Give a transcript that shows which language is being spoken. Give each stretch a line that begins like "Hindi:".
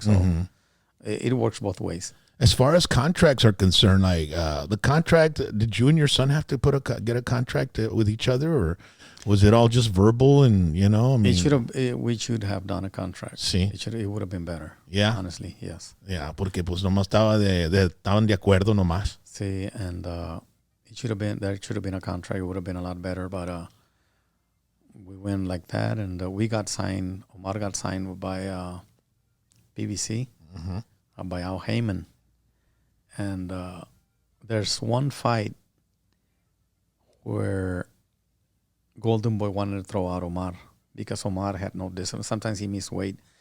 English: So it works both ways. As far as contracts are concerned, like the contract, did you and your son have to get a contract with each other, or was it all just verbal? And I mean, we should have done a contract.
Spanish: Sí.
English: It would have been better. Yeah, honestly, yes.
Spanish: Yeah, porque pues nomás estaban de acuerdo nomás.
English: Sí, and there should have been a contract. It would have been a lot better, but we went like that, and we got signed. Omar got signed by BBC, by Al Heyman. And there's one fight where Golden Boy wanted to throw out Omar because Omar had no discipline. Sometimes he missed weight.